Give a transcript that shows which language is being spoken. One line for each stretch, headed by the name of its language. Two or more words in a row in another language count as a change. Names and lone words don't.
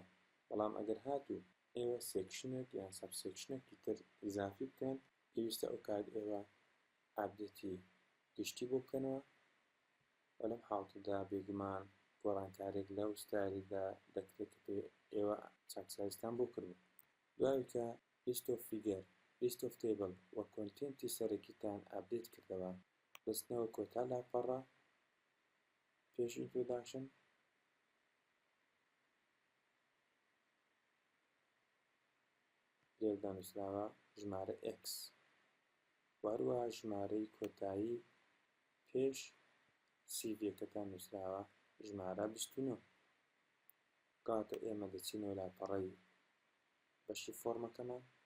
Central Kurdish: بەڵام ئەگەر هاتوو ئێوە سێکشنێک یان سەب سێکشنێکی تر ئیزافی بکەن پێویستە ئەو کات ئێوە ئاپدێتی گشتی بۆ بکەنەوە و لەم حاڵەتەدا بێگومان گۆڕانکارێک لەو ستایلیدا دەکرێت کە ئێوە چاکسازیتان بۆ کردوون. دوای کە
English: list of figure list of table
Central Kurdish: و contenتی سەرەکیتان ئابدێت کردەوە دەستنەوە کۆتا لاپەڕە پێش introduction لێردا نووسراوە ژمارە x وهروەها ژمارەی کۆتایی پێش سیڤیەکەتان نووسراوە ژمارە 29 کاتە ئێمە دەچینەوە لاپەڕەی بەشی فۆرمەکەمان